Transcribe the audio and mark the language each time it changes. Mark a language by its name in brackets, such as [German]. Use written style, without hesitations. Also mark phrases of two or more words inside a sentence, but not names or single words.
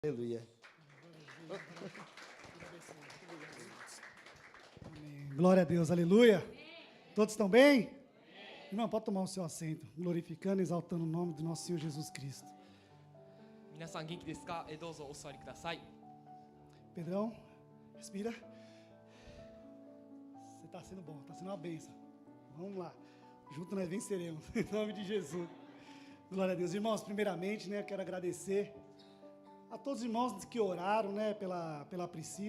[Portuguese] Aleluia. Glória a Deus, aleluia. Todos estão bem? Irmão, pode tomar o seu assento, glorificando e exaltando o nome do nosso Senhor Jesus Cristo. [Japanese] 皆さん元気ですか？どうぞお座りください。 [Portuguese] Pedrão, respira. Você está sendo bom, está sendo uma bênção. Vamos lá, junto nós venceremos, em nome de Jesus. Glória a Deus. Irmãos, primeiramente, eu quero agradecer a todos os irmãos que oraram, pela Priscila.